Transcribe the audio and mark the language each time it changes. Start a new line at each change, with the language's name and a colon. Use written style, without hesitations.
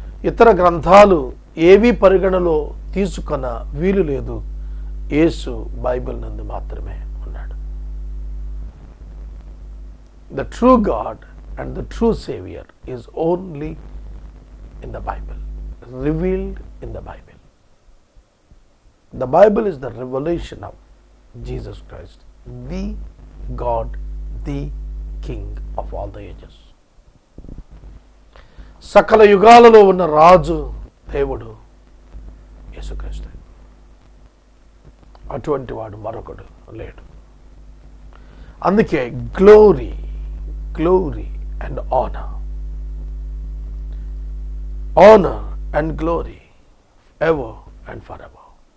Telugu: ఇతర గ్రంథాలు ఏవి పరిగణలో తీసుకొన వీలు లేదు. యేసు బైబిల్ నందు మాత్రమే ఉన్నాడు.
English: The true God and the true saviour is only in the Bible, revealed in the Bible. The Bible is the revelation of Jesus Christ, the God, the King of all the ages.
Telugu: సకల యుగాలలో ఉన్న రాజు దేవుడు యేసుక్రీస్తు. అటువంటి వాడు మరొకడు లేడు. అందుకే
English: Glory, glory and honour, honour and glory ever and for ever.